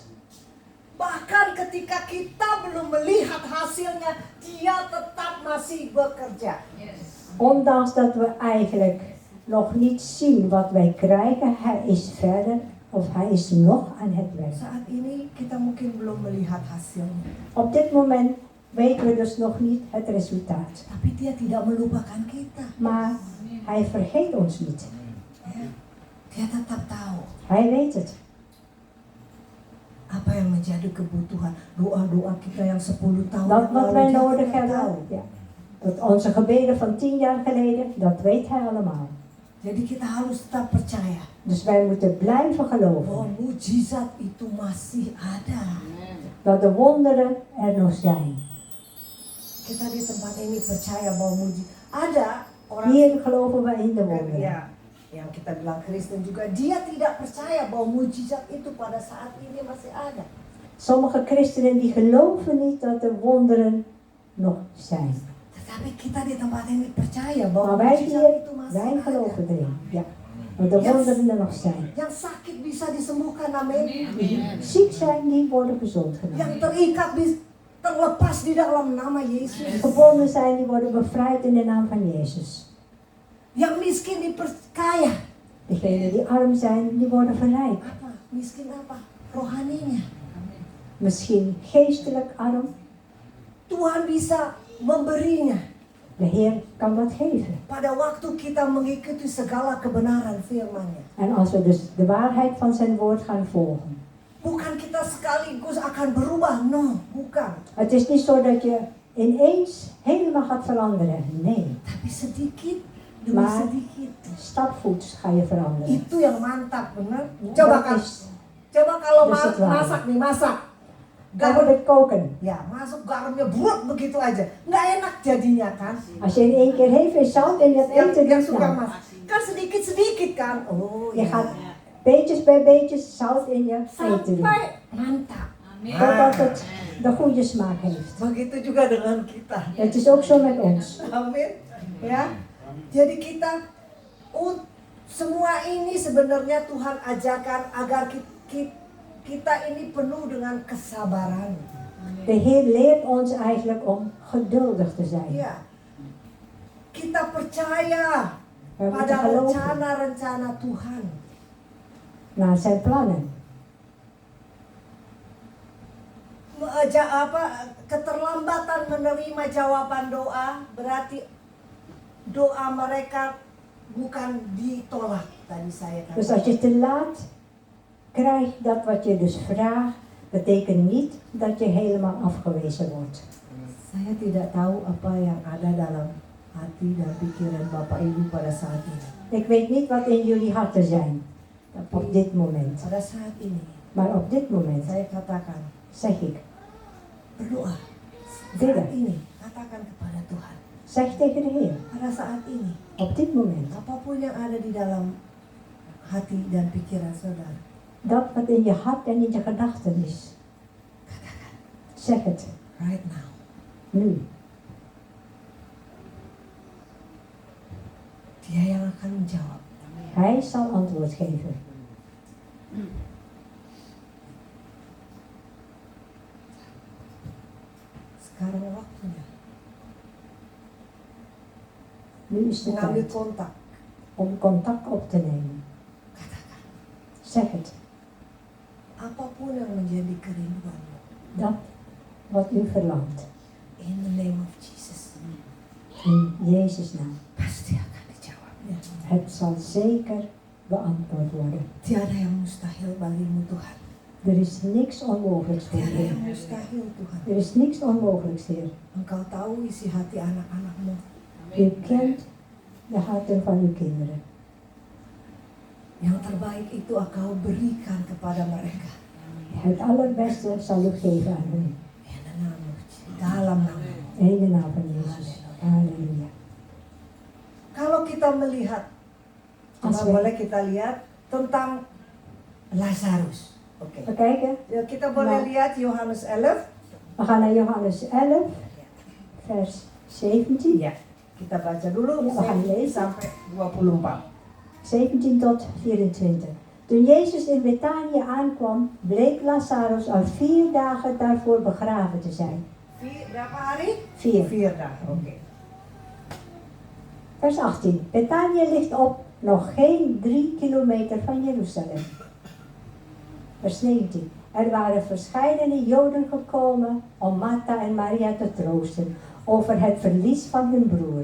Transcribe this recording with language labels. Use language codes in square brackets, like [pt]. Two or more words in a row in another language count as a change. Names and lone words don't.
[id] Bahkan ketika kita belum melihat hasilnya, dia tetap masih bekerja. [nl] Ondanks dat we eigenlijk nog niet zien wat wij krijgen, hij is verder of hij is nog aan het werk. [id] Saat ini kita mungkin belum melihat hasilnya. [nl] Op dit moment weten we dus nog niet het resultaat. [id] Tapi dia tidak melupakan kita. [nl] Maar hij vergeet ons niet. [id] Ya. Dia tetap tahu [nl] Hij weet het. [id] apa yang menjadi kebutuhan. Doa-doa kita yang 10 tahun [nl] Dat wat wij [id] dia [nl] nodig [id] tetap tahu. [nl] hebben. Ja. Dat onze gebeden van 10 jaar geleden, dat weet hij allemaal. [id] Jadi kita harus tetap percaya [nl] Dus wij moeten blijven [id] bahwa [nl] geloven [id] mujizat itu masih ada. [nl] dat de wonderen er nog zijn. [id] Kita di tempat ini percaya bahwa mujizat ada orang [nl] Hier geloven we in de wonderen. [id] ya, yang kita bilang Kristen juga, dia tidak percaya bahwa mujizat itu pada saat ini masih ada. [nl] Sommige christenen die geloven niet dat de wonderen nog zijn. [id] Tetapi kita di tempat ini percaya bahwa [nl] Maar wij [id] mujizat [nl] hier, [id] itu masih [nl] wij [id] ada. [nl] geloven erin. Ja. Dat de wonderen er nog zijn. [id] Yang sakit bisa disembuhkan, amin. [nl] Die ziek zijn, die worden gezond [id] Yang [nl] gemaakt. [id] terikat terlepas di dalam nama Yesus. [nl] Gebonden zijn, die worden bevrijd in de naam van Jezus. [id] Yang miskin diperkaya. [nl] Degenen die arm zijn, die worden verrijkt. [id] Apa? Miskin apa? Rohaninya. [nl] Misschien geestelijk arm. [id] Tuhan bisa memberinya [nl] De Heer kan dat geven. [id] pada waktu kita mengikuti segala kebenaran firman-Nya. [nl] En als we dus de waarheid van zijn woord gaan volgen. [id] Bukan kita sekaligus akan berubah, no, bukan. [nl] Het is niet zo dat je ineens helemaal gaat veranderen. Nee, [id] Tapi sedikit demi [nl] Maar- [id] sedikit. [nl] stapvoets ga je veranderen. [id] Itu yang mantap, benar? Coba [nl] Dat kan, is, [id] coba kalau [nl] Dus het waar. [id] masak nih, masak. [nl] dan [id] Garam, [nl] wordt het koken. [id] ya masuk garamnya brut begitu aja. Nggak enak jadinya kan? [nl] Als je in één keer heel veel zout in het eten [id] Yang [nl] doet, [id] suka [nl] nou, [id] masak. Kan sedikit-sedikit kan? Oh [nl] je [id] ya. [nl] gaat beetjes bij beetjes zout in je eten doen. [id] Sampai mantap. [nl] Totdat het de goede smaak heeft. [id] Begitu juga dengan kita. [nl] Het is ook zo met ons. [id] Amin. Ya. Jadi kita semua ini sebenarnya Tuhan ajarkan agar kita ini penuh dengan kesabaran. [nl] De Heer leert ons eigenlijk om geduldig te zijn. [id] Ya. Kita percaya [nl] We moeten [id] pada [nl] geloven [id] rencana-rencana Tuhan. [nl] naar zijn plannen. [id] Keterlambatan menerima jawaban doa berarti doa mereka bukan ditolak tadi saya [nl] Dus als [id] katakan. [nl] je te laat krijgt dat wat je dus vraagt, betekent niet dat je helemaal afgewezen wordt. [id] Saya tidak tahu apa yang ada dalam hati dan pikiran Bapak Ibu pada saat ini. [nl] Ik weet niet wat in jullie harten zijn op dit moment. [id] Pada saat ini [nl] Maar op dit moment [id] saya katakan [nl] zeg ik, [id] berdoa. Beda. Saat ini katakan kepada Tuhan. [nl] zeg tegen de Heer, [id] Pada saat ini [nl] op dit moment, [id] apapun yang ada di dalam hati dan pikiran saudara, [nl] dat wat in je hart en in je gedachten is, [id] katakan [nl] zeg het [en] right now. [nl] nu. [id] Dia yang akan menjawab. [nl] Hij zal antwoord geven. [id] Sekarang waktunya [nl] Nu is de [id] mengambil [nl] tijd [id] kontak. [nl] om contact op te nemen. [id] Katakan, [nl] Zeg het. [id] apapun yang menjadi kerinduanmu, [nl] Dat wat u verlangt. [en] in the name of Jesus, [nl] In Jezus' naam. [id] pasti akan dijawabnya. [nl] Het zal zeker beantwoord worden. [id] Tiada yang mustahil bagimu Tuhan. [nl] Er is niks onmogelijks voor [id] Tiada [nl] u. [id] yang mustahil Tuhan. [nl] Er is niks onmogelijks, Heer. [id] Engkau tahu isi hati anak-anakmu. [nl] U kent de harten van uw kinderen. [id] Yang terbaik itu engkau berikan kepada mereka. [nl] Het allerbeste zal u geven aan hen. In de naam of Jesus. [id] Dalam nama. [nl] In de naam van Jezus. Halleluja. [id] Kalau kita melihat, [nl] Als [id] coba [nl] we, [id] boleh kita lihat tentang Lazarus. Oke. [nl] we kijken, [id] Ya, kita boleh [nl] Nou. [id] lihat Yohanes 11. [nl] we gaan naar Johannes 11, vers 17. [id] Ya, kita baca dulu Ya, [nl] we gaan lezen. [id] sampai 24. [nl] 17 tot 24. Toen Jezus in Betanië aankwam, bleek Lazarus al 4 dagen daarvoor begraven te zijn. Berapa hari? 4. 4 dagen. Oke. Vers 18. Betanië ligt op nog geen 3 kilometer van Jeruzalem. Vers 19. Er waren verscheidene Joden gekomen om Martha en Maria te troosten over het verlies van hun broer.